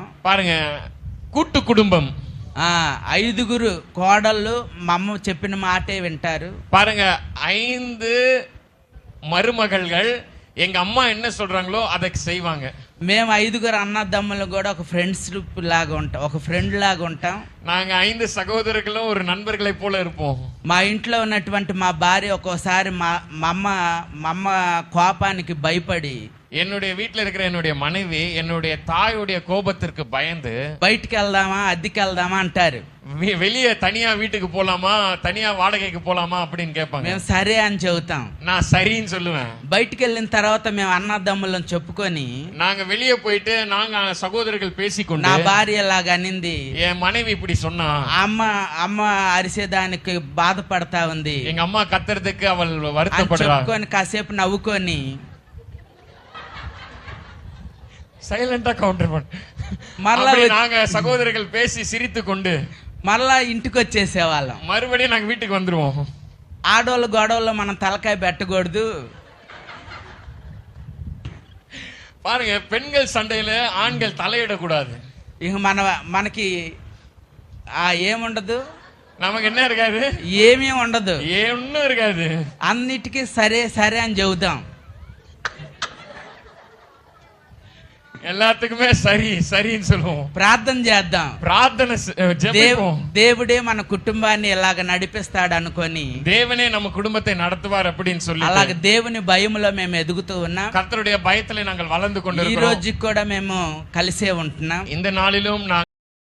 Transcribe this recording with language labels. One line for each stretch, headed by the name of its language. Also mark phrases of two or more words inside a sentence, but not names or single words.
Tamil: பாருங்க, கூட்டு குடும்பம்.
Telugu: 5 కోడళ్ళు మా అమ్మ చెప్పిన మాటే వింటారు.
Tamil: பாருங்க, 5 மருமகள்கள் எங்க அம்மா என்ன சொல்றாங்களோ அதை செய்வாங்க.
Telugu: మేము 5 అన్నదమ్ములు కూడా ఒక ఫ్రెండ్స్ లాగా ఉంటాం, ఒక ఫ్రెండ్ లాగా ఉంటాం.
Tamil: நாங்க 5 சகோதரர்களும் ஒரு நண்பர்களை போல இருப்போம்.
Telugu: మా ఇంట్లో ఉన్నటువంటి మా భార్య ఒక్కోసారి మా అమ్మ కోపానికి భయపడి,
Tamil: என்னுடைய வீட்டுல இருக்கிற என்னுடைய மனைவி என்னுடைய தாயுடைய கோபத்திற்கு பயந்து
Telugu: బయటికి వెళ్దామా అద్దెకి వెళ్దామా అంటారు.
Tamil: வெளியே தனியா வீட்டுக்கு போலாமா, தனியா வாடகைக்கு போலாமா அப்படின்னு கேட்பாங்க.
Telugu: మేము సరే అని చెబుతాం.
Tamil: நான் சரின்னு சொல்லுவேன்.
Telugu: బయటికి వెళ్ళిన తర్వాత మేము అన్నదమ్ములను చెప్పుకొని,
Tamil: நாங்க வெளியே போயிட்டு நாங்க சகோதரர்கள் பேசிக்கொண்டு,
Telugu: నా భార్య లాగా అనింది,
Tamil: என் மனைவி இப்படி சொன்னா,
Telugu: అమ్మ అరిసేదానికి బాధపడతా ఉంది,
Tamil: எங்க அம்மா கத்துறதுக்கு அவள்
Telugu: అని
Tamil: வருத்தப்படுறா.
Telugu: చెప్పుకొని కాసేపు నవ్వుకొని
Tamil: சைலண்டா கவுண்டர் பண்ண
Telugu: మరలా
Tamil: நாங்க சகோதரர்கள் பேசி சிரித்து கொண்டு
Telugu: మరలా ఇంటికి వచ్చేసేవాళ్ళం.
Tamil: மறுபடியும் நாங்க வீட்டுக்கு வந்துருவோம்.
Telugu: ఆడోళ్ళ గొడవల్లో మనం తలకాయ పెట్టకూడదు.
Tamil: பாருங்க, பெண்கள் சண்டையில ஆண்கள் தலையிடக்கூடாது.
Telugu: ఇక మనకి ఏముండదు,
Tamil: நமக்கு என்ன இருக்காது,
Telugu: ఏమీ ఉండదు,
Tamil: ஒன்னும் இருக்காது.
Telugu: అన్నిటికీ సరే సరే అని చెబుతాం.
Tamil: எல்லாத்துக்குமே சரி சரின்னு சொல்லுவோம்.
Telugu: ప్రార్థన చేద్దాం,
Tamil: பிரார்த்தனை ஜெபிப்போம்.
Telugu: దేవుడే మన కుటుంబాన్ని ఇలాగ నడిపిస్తాడు అనుకొని,
Tamil: தேவனே நம்ம குடும்பத்தை நடத்துவார் அப்படின்னு சொல்லி
Telugu: అలాగ దేవుని భయములో మేము ఎదుగుతూ ఉన్నాం.
Tamil: கர்த்தருடைய பயத்திலே நாங்கள் வளர்ந்து
Telugu: ఈ
Tamil: கொண்டிருக்கிறோம்.
Telugu: రోజుకి కూడా మేము కలిసే ఉంటున్నాం.
Tamil: இந்த நாளிலும்